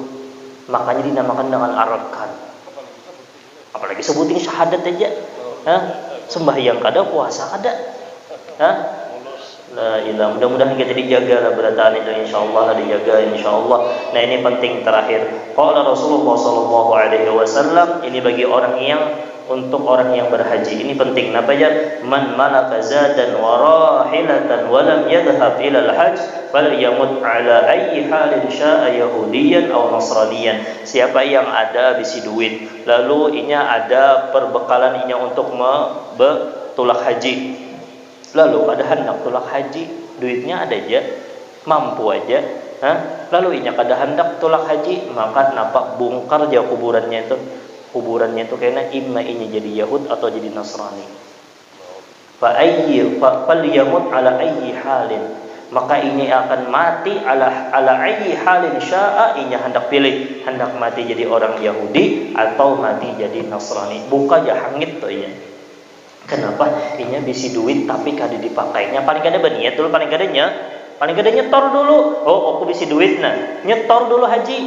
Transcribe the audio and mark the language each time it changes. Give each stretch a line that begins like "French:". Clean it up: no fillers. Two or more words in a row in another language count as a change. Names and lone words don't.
Banjar: Makanya dinamakan dengan arkan. Apalagi sebuting syahadat aja. Sembahyang kada, puasa kada.
Arabic: لا إله.
Banjar: Mudah-mudahan kita dijaga lah berataan itu, insyaallah dijaga insyaallah. Nah, ini penting terakhir.
Arabic: قال رسول الله صلى الله عليه وسلم,
Banjar: ini bagi orang yang berhaji. Ini penting. Napa ya?
Arabic: من ملك زادا وراحلة ولم يذهب إلى الحج فليمت على أي حال شاء يهوديا أو نصرانيا.
Banjar: Siapa yang ada bisi duit, lalu inya ada perbekalan inya untuk tulak haji. Lalu ada hendak tulak haji, duitnya ada aja, mampu aja. Lalu inya kada hendak tulak haji, maka napa bongkar aja kuburannya itu kena imma ini jadi Yahud atau jadi Nasrani.
Arabic: فليمت على أي حال,
Banjar: maka ini akan mati
Arabic: على أي حال شاء,
Banjar: inya hendak pilih, hendak mati jadi orang Yahudi atau mati jadi Nasrani. Buka aja hangit tuh inya. Kenapa? Inya bisi duit tapi kada dipakainya. Paling kada berniat dulu, paling kada nyetor dulu. Oh, aku bisi duit nah. Nyetor dulu haji.